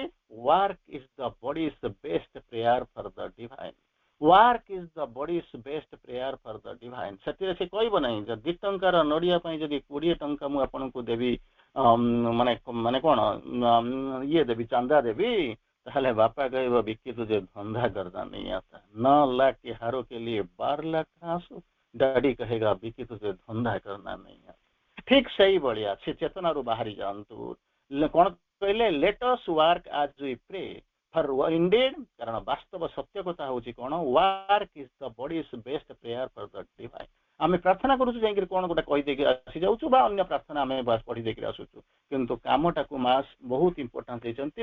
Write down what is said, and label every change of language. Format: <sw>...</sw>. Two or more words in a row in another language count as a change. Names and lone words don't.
<en>Work is the body's best prayer for the divine. Work is the body's best prayer for the divine.</en> <or>ସେଥିରେ ସେ କହିବ ନାହିଁ ଯେ 2 ଟଙ୍କାର ନଡ଼ିଆ ପାଇଁ ଯଦି 20 ଟଙ୍କା ମୁଁ ଆପଣଙ୍କୁ ଦେବି, ମାନେ ମାନେ କଣ ଇଏ ଦେବି, ଚାନ୍ଦା ଦେବି, ତାହେଲେ ବାପା କହିବ ବିକି</or> <hi>ତୁझे ଧंधा करना नहीं आता, 9 लाख के हारों के लिए 12 लाख आंसू, डैडी कहेगा</hi> <or>ବିକି</or> <hi>तुझे धंधा करना नहीं आता।</hi> <or>ଠିକ ସେଇଭଳିଆ ସେ ଚେତନାରୁ ବାହାରି ଯାଆନ୍ତୁ। କଣ କହିଲେ?</or> <en>Let us work as we pray indeed,</en> <or>କାରଣ ବାସ୍ତବ ସତ୍ୟ କଥା ହଉଛି କଣ?</or> <en>Work is the body's best prayer for the divine.</en> <or>ଆମେ ପ୍ରାର୍ଥନା କରୁଛୁ ଯାଇକିରି କଣ ଗୋଟେ କହିଦେଇକି ଆସି ଯାଉଛୁ ବା ଅନ୍ୟ ପ୍ରାର୍ଥନା ଆମେ ପଢି ଦେଇକି ଆସୁଛୁ, କିନ୍ତୁ କାମଟାକୁ ମା ବହୁତ ଇମ୍ପୋର୍ଟାନ୍ସ ଦେଇଛନ୍ତି।</or>